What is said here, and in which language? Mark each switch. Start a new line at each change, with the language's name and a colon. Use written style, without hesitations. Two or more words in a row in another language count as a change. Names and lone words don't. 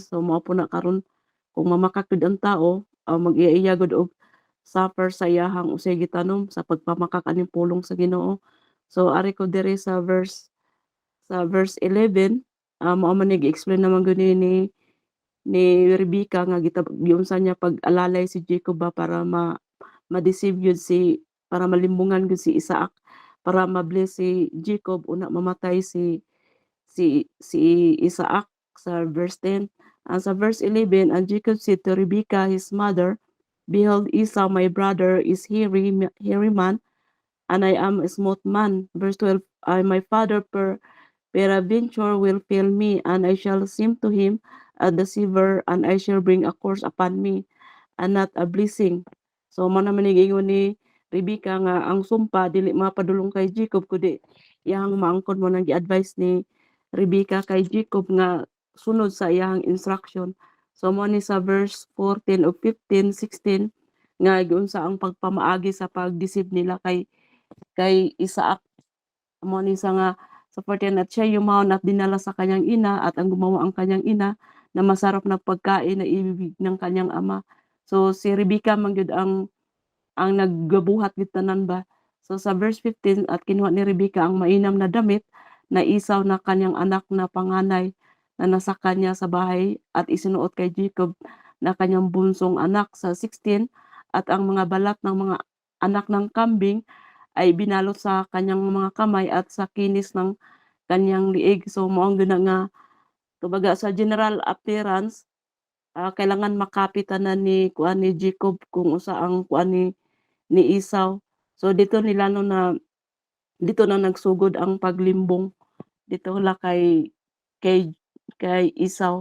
Cebuano: So mao po na karon kung mamakak gud ang tao, mag-iya gud og suffer sa iyahang usay gitanom sa pagpamakak aning pulong sa Ginoo. So ari ko diri sa verse 11, mao man nag-explain naman gud ni Rebecca nga giunsa niya pag-alalay si Jacob ba para ma-deceive yun para malimbungan yun si Isaac, para ma-bless si Jacob, una mamatay si Isaac sa verse 10. And sa verse 11,
English: and Jacob said to Rebekah his mother, behold, Esau my brother is hairy man, and I am a smooth man. Verse 12, I my father peradventure will fail me, and I shall seem to him a deceiver, and I shall bring a curse upon me, and not a blessing.
Cebuano: So mo naman nigingon ni Rebecca nga ang sumpa dili mapadulong kay Jacob kundi iyang maangkon mo nang gi-advise ni Rebecca kay Jacob nga sunod sa iyang instruction. So mo ni sa verse 14 ug 15, 16 nga giunsa ang pagpamaagi sa pag-deceive nila kay Isaac. Mo ni nga
Filipino: sa 14 at siya yumaon at dinala sa kanyang ina at ang gumawa ang kanyang ina na masarap na pagkain na ibibig ng kanyang ama.
Cebuano: So si Rebecca man gyud ang naggabuhat gid tanan ba.
Filipino: So sa verse 15 at kinuha ni Rebecca ang mainam na damit na Esau na kanyang anak na panganay na nasa kanya sa bahay at isinuot kay Jacob na kanyang bunsong anak. Sa 16 at ang mga balat ng mga anak ng kambing ay binalot sa kanyang mga kamay at sa kinis ng kanyang liig.
Cebuano: So moong gina nga kumbaga sa
English: general appearance,
Cebuano: kailangan makapitanan ni kuan ni Jacob kung usa ang kuan ni Esau. So dito na nagsugod ang paglimbong dito la kay kay Esau.